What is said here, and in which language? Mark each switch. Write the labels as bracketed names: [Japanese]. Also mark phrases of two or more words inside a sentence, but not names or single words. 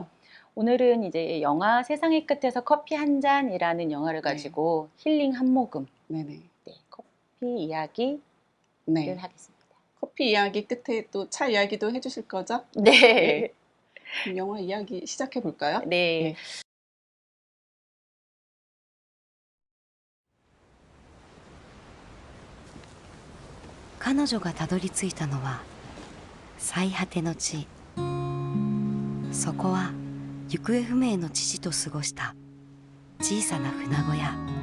[Korean] 오늘은 이제 영화 세상의 끝에서 커피 한 잔이라는 영화를 네, 가지고 힐링 한 모금, 네네. 네, 커피 이야기를 네. 하겠습니다. 커피 이야기 끝에 또 차 이야기도 해주실 거죠? 네. 네. 그럼 영화 이야기 시작해 볼까요? 네. 네. [Japanese] 彼女がたどり着いたのは最果ての地。そこは行方不明の父と過ごした小さな船小屋。